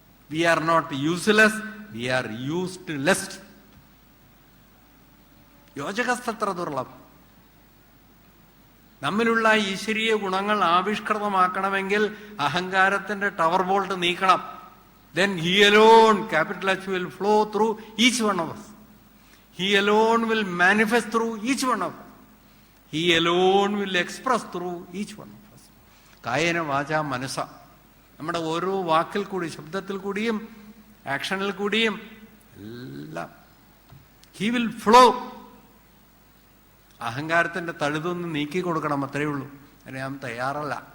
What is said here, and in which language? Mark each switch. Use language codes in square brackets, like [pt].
[en] We are not useless, we are used less. [sa] യോജകസ്തത്ര ദുർലഭം. [ml] നമ്മിലുള്ള ഈശ്വരീയ ഗുണങ്ങൾ ആവിഷ്കൃതമാക്കണമെങ്കിൽ അഹങ്കാരത്തിന്റെ ടവർ ബോൾട്ട് നീക്കണം. [en] Then he alone, capital H, will flow through each one of us. He alone will manifest through each one of us. He alone will express through each one of us. [sa] കായേന വാച മനസ്സ, [ml] നമ്മുടെ ഓരോ വാക്കിൽ കൂടി, ശബ്ദത്തിൽ കൂടിയും ആക്ഷനിൽ കൂടിയും എല്ലാം [en] he will flow. [ml] അഹങ്കാരത്തിന്റെ തഴുതൊന്ന് നീക്കി കൊടുക്കണം, അത്രയേ ഉള്ളൂ. അതിന് ഞാൻ തയ്യാറല്ല.